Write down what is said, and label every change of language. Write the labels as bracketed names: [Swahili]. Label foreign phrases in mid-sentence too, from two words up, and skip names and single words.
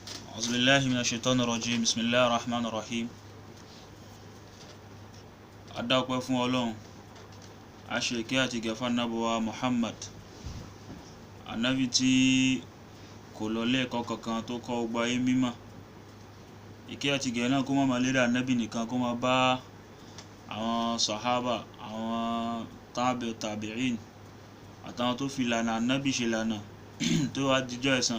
[Arabic] أعوذ بالله من الشيطان الرجيم بسم الله الرحمن الرحيم. [Yoruba] Adáwọ̀pẹ́ fún Ọlọ́run, a ṣe ìkẹ́ àti ìgẹ̀ fún Ànábì wa Muhammad, ànábì tí kò lọ lẹ́ẹ̀kọ́ kankan tó kọ́ gbogbo ayé mímọ́. Ìkẹ́ àti ìgẹ̀ náà kó má máa lérí ànábì nìkan, kó máa bá àwọn sàhábà, àwọn tabi'in àtàwọn tó fi ìlànà ànábì ṣe ìlànà tó wá dijọ́ ẹ̀san.